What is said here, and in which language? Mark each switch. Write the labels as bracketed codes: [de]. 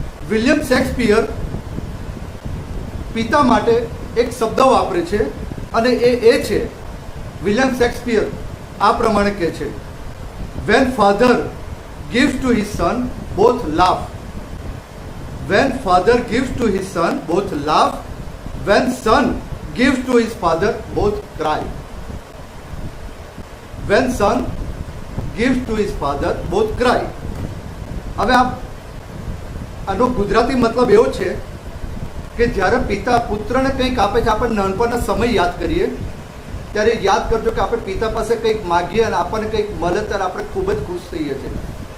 [gu] William Shakespeare પિતા માટે એક શબ્દ વાપરે છે અને એ છે વિલિયમ શેક્સપિયર આ પ્રમાણે કહે છે, [en] When father gives to his son, both laugh. When father gives to his son, both laugh. When son gives to his father, both cry. When son gives to his father, both cry. [gu] હવે આનો ગુજરાતી મતલબ એવો છે કે જ્યારે પિતા પુત્રને કંઈક આપે છે, આપણે નાનપણના સમય યાદ કરીએ ત્યારે યાદ કરજો કે આપણે પિતા પાસે કંઈક માગીએ અને આપણને કંઈક મળે ત્યારે આપણે ખૂબ જ ખુશ થઈએ છીએ.